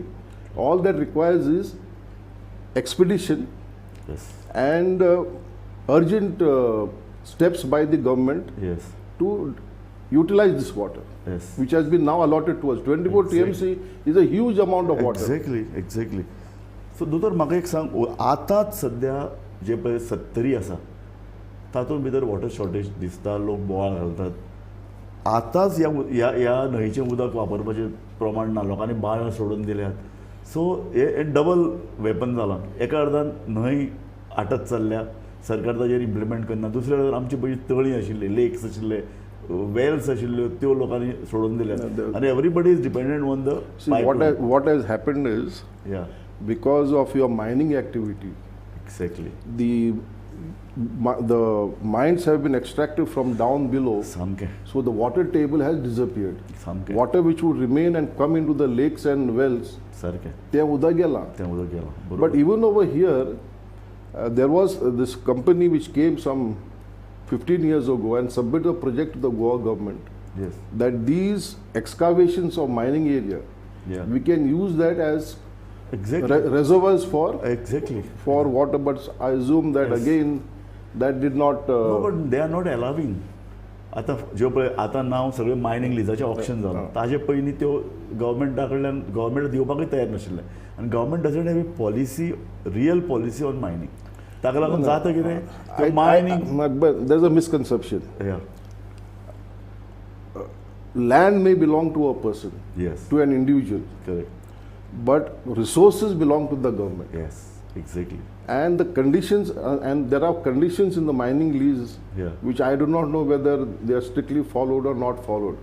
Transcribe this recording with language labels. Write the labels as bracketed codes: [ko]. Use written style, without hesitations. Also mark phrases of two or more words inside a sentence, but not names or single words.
[en] All that requires is expedition. Yes. And urgent steps by the government. Yes. To utilize this water. Yes. Which has been now allotted to us. 24 TMC is a huge amount of water. Exactly. [kok] So दोतोर म्हाका एक सांग, आतांच सध्या जे पळय 70 आसा तातूंत भितर [en] water shortage [kok] दिसता, लोक बोवाळ घालतात. आतांच ह्या न्हंयचें उदक वापरपाचें प्रमाण ना, लोकांनी बांय सोडून दिल्यात. सो हे [en] double weapon [kok] जालां. एका अर्दान न्हंय आटत चल्ल्या, सरकार ताजेर इम्प्लिमेंट करना. दुसऱ्या अर्दान आमची पयलीं तळी आशिल्ली, लेक्स आशिल्ले, वेल्स आशिल्ल्यो, त्यो लोकांनी सोडून दिल्यात. [en] आनी everybody is dependent on the pipeline. What has happened is, because of your mining activity, exactly, the mines have been extracted from down below. So the water table has disappeared. Water which would remain and come into the lakes and wells, they [kok] uda gela. [en] But even over here, there was this company which came some 15 years ago and submitted a project to the Goa government. Yes. That these excavations of mining area, we can use that as reservoirs for water. But I assume that again, that did not. No, but they are not allowing. [kok] आता ज्यो पळय आतां नांव सगळें मायनींग लिजाचें ऑप्शन जालां, ताजे पयलीं त्यो गव्हर्मेंटा कडल्यान गव्हर्मेंट दिवपाकूय तयार नाशिल्ले. [en] आनी government doesn't have a policy, real policy on mining. [kok] ताका लागून जाता कितें, मायनींग. [en] But there's a misconception. Land may belong to a person, to an individual. Correct. But resources belong to the government. Yes, exactly. And the conditions, and there are conditions in the mining lease, which I do not know whether they are strictly followed or not followed.